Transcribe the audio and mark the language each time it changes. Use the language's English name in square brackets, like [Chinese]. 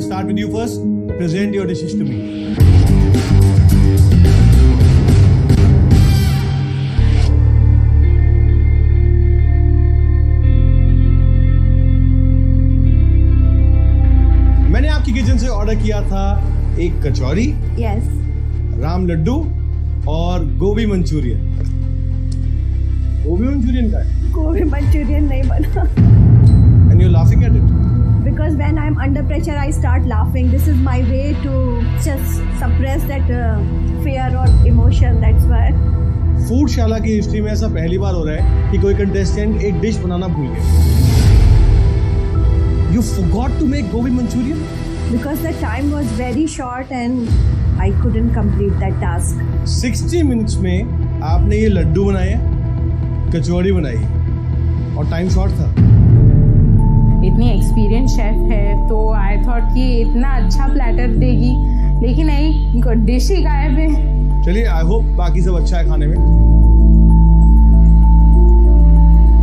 [English] With you first, present your dishes to me. [Hindi] मैंने आपकी kitchen से ऑर्डर किया था एक कचौरी, [English] yes, [Hindi] राम लड्डू और गोभी मंचूरियन। गोभी मंचूरियन का है? गोभी मंचूरियन नहीं बना। [English] And you're laughing at it? Because when I'm under pressure, I start laughing. This is my way to just suppress that fear or emotion. That's why. [Hindi] फूडशाला की हिस्ट्री में ऐसा पहली बार हो रहा है कि कोई कंटेस्टेंट एक डिश बनाना भूल गया। [English] You forgot to make gobi manchurian? Because the time was very short and I couldn't complete that task. [Hindi] 60 minutes में आपने ये लड्डू बनाए, कचौड़ी बनाई और टाइम शॉर्ट था। इतनी एक्सपीरियंस शेफ है तो [English] I thought [Hindi] कि इतना अच्छा प्लेटर देगी, लेकिन नहीं, डिश ही गायब है। चलिए, [English] I hope [Hindi] बाकी सब अच्छा है खाने में।